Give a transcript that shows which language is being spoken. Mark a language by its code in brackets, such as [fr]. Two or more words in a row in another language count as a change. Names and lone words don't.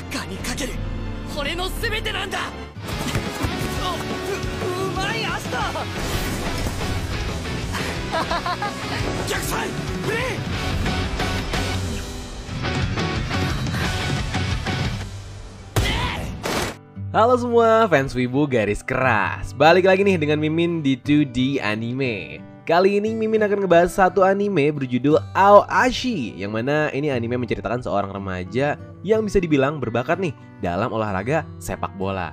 [ja] にかける俺の全てなんだ。うまい足だ。逆サイフリー。 [id] Halo semua fans Wibu garis keras. Balik lagi nih dengan Mimin di 2D anime. Kali ini Mimin akan ngebahas satu anime berjudul Aoashi, yang mana ini anime menceritakan seorang remaja yang bisa dibilang berbakat nih dalam olahraga sepak bola.